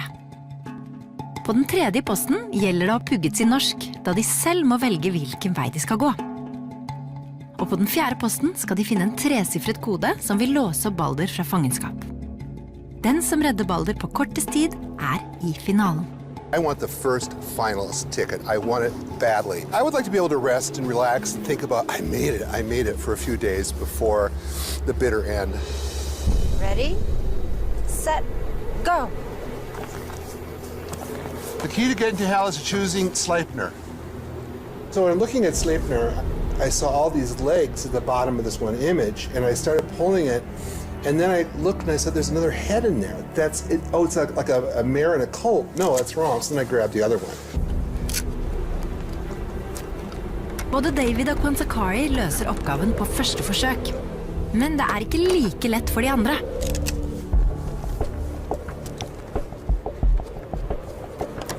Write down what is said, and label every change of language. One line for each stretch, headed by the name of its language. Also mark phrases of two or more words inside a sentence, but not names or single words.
Norwegian: På den tredje posten gjelder det å ha pugget sin norsk, da de selv må velge hvilken vei de skal gå. Og på den fjerde posten skal de finne en 3-sifret kode som vil låse opp Balder fra fangenskap. Den som redder Balder på kortest tid i finalen.
English: I want the first finalist ticket. I want it badly. I would like to be able to rest and relax and think about, I made it for a few days before the bitter end. Ready, set, go. The key to getting to hell is choosing Sleipnir. So when I'm looking at Sleipnir, I saw all these legs at the bottom of this one image, and I started pulling it, and then I looked and I said, there's another head in there. That's it. Oh, it's like a mare and a colt. No, that's wrong. So then I grabbed the other one.
Norwegian: Både David og Kwansakari løser oppgaven på første forsøk. Men det ikke like lett for de andre.